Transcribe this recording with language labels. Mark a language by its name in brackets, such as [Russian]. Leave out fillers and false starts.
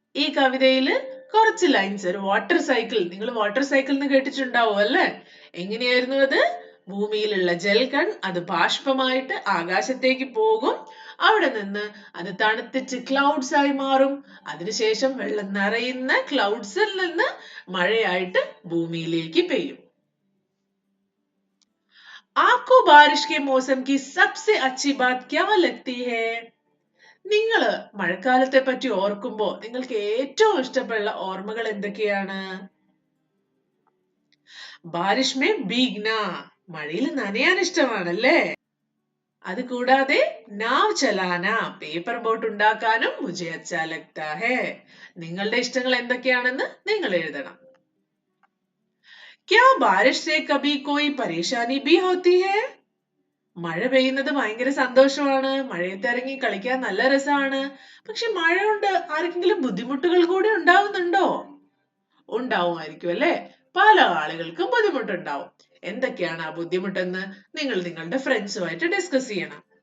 [Malayalam] ഈ കവിതയില് കുറച്ച് ലൈൻസ്, ഒരു വാട്ടർ സൈക്കിൾ, നിങ്ങൾ വാട്ടർ സൈക്കിൾ എന്ന് കേട്ടിട്ടുണ്ടാവും അല്ലെ? എങ്ങനെയായിരുന്നു അത്? ഭൂമിയിലുള്ള ജൽകൺ അത് ബാഷ്പമായിട്ട് ആകാശത്തേക്ക് പോകും, അവിടെ നിന്ന് അത് തണുത്തിട്ട് ക്ലൗഡ്സ് ആയി മാറും, അതിനുശേഷം വെള്ളം നിറയുന്ന ക്ലൗഡ്സിൽ നിന്ന് മഴയായിട്ട് ഭൂമിയിലേക്ക് പെയ്യും. [Hindi] आपको बारिश के मौसम की सबसे अच्छी बात क्या लगती है? [Malayalam] നിങ്ങള് മഴക്കാലത്തെ പറ്റി ഓർക്കുമ്പോ നിങ്ങൾക്ക് ഏറ്റവും ഇഷ്ടപ്പെടുന്ന ഓർമ്മകൾ എന്തൊക്കെയാണ്? [Hindi] ബാരിഷ് മേ ഭീഗ്ന, [Malayalam] മഴയിൽ നനയാൻ ഇഷ്ടമാണല്ലേ? അത് കൂടാതെ [Hindi] നാവ് ചലാന, [Malayalam] പേപ്പർ ബോട്ട് ഉണ്ടാക്കാനും [Hindi] മുझे अच्छा लगता है. [Malayalam] നിങ്ങളുടെ ഇഷ്ടങ്ങൾ എന്തൊക്കെയാണെന്ന് നിങ്ങൾ എഴുതണം. क्या बारिश से कभी कोई परेशानी भी होती है? മഴ പെയ്യുന്നത് ഭയങ്കര സന്തോഷമാണ്, മഴയത്ത് ഇറങ്ങി കളിക്കാൻ നല്ല രസമാണ്. പക്ഷെ മഴ കൊണ്ട് ആർക്കെങ്കിലും ബുദ്ധിമുട്ടുകൾ കൂടി ഉണ്ടാവുന്നുണ്ടോ? ഉണ്ടാവുമായിരിക്കും അല്ലെ? പല ആളുകൾക്കും ബുദ്ധിമുട്ടുണ്ടാവും. എന്തൊക്കെയാണ് ആ ബുദ്ധിമുട്ടെന്ന് നിങ്ങൾ നിങ്ങളുടെ ഫ്രണ്ട്സുമായിട്ട് ഡിസ്കസ് ചെയ്യണം.